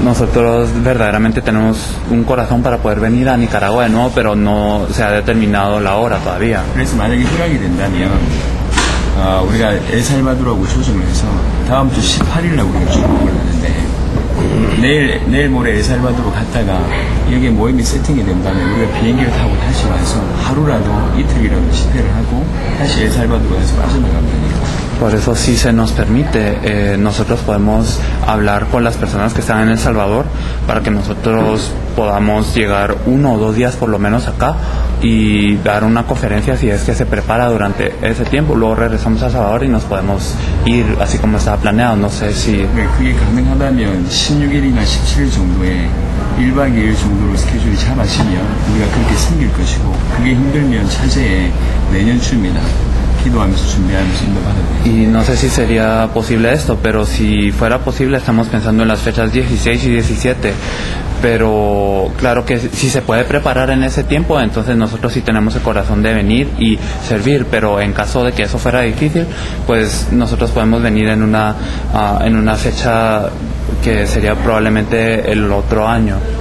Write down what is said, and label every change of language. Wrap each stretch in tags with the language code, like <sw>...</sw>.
<es>Nosotros verdaderamente tenemos un corazón para poder venir a Nicaragua de nuevo, pero no se ha determinado la hora todavía.</es> <ko>그래서 만약에 허락이 된다면 우리가 엘살바도르하고 조정을 해서 다음 주 18일날 우리가 출국을 하는데 내일 모레 엘살바도르 갔다가 여기에 모임이 세팅이 된다면 우리가 비행기를 타고 다시 와서 하루라도 이틀이라도 집회를 하고 다시 엘살바도르에서 빠져나가면 되니까.</ko> <es>Por eso, si se nos permite, nosotros podemos hablar con las personas que están en El Salvador para que nosotros podamos llegar 1 o 2 días por lo menos acá y dar una conferencia si es que se prepara durante ese tiempo. Luego regresamos a El Salvador y nos podemos ir así como estaba planeado. No sé si...</es> <ko>그게 가능하다면 16일이나 17일 정도에 1박 2일 정도로 스케줄이 잡아지면 우리가 그렇게 생길 것이고 그게 힘들면 차제에 내년쯤이나 기도하면서 준비하면서 인도받아야 돼요.</ko> <es>Y no sé si sería posible esto, pero si fuera posible estamos pensando en las fechas 16 y 17. Pero claro que si se puede preparar en ese tiempo, entonces nosotros sí tenemos el corazón de venir y servir, pero en caso de que eso fuera difícil, pues nosotros podemos venir en una fecha que sería probablemente el otro año.</es>